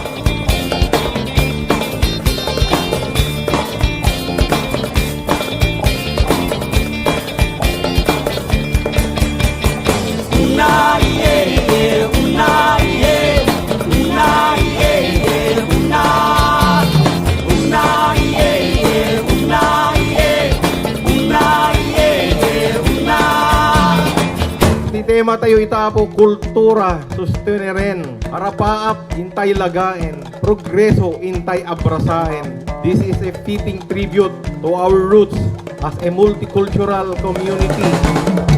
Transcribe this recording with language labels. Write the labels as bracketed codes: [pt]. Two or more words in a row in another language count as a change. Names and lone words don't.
[ilo] Una iye ye, una iye, una iye ye, una. Una iye ye, una iye, una iye ye, una. Ti tema tayo itapo kultura susteneren, arapaap intay lagaen, progreso intay abrasaen. [en] This is a fitting tribute to our roots as a multicultural community.